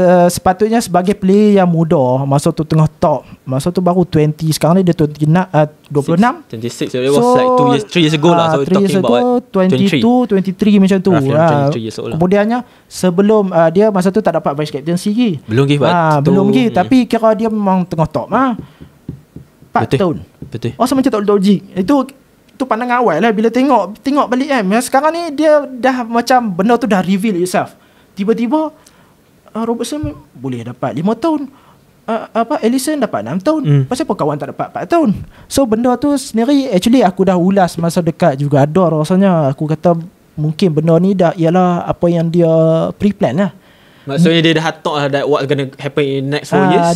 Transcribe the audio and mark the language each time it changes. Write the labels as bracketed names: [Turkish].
[Malay] Sepatutnya sebagai player yang muda, masa tu tengah top, masa tu baru 20, sekarang ni dia 26. [English] 26, it was like 3 years ago lah. So [Malay] 3 years ago, 22, 23 macam tu. Kemudiannya sebelum dia masa tu tak dapat vice captaincy lagi. Belum lagi, tapi kira dia memang tengah top 4 tahun. Betul. Macam tak logik. Itu pandangan awal lah. Bila tengok balik sekarang ni dia dah macam benda tu dah [English] reveal itself. [Malay] Tiba-tiba Robertson boleh dapat 5 tahun, Alisson dapat 6 tahun. Pasal apa kawan tak dapat 4 tahun? So benda tu sendiri actually aku dah ulas masa dekat juga ada rasanya. Aku kata mungkin benda ni dah ialah apa yang dia pre-plan lah. Maksudnya dia dah hatok lah [English] that what's gonna happen in next 4 years.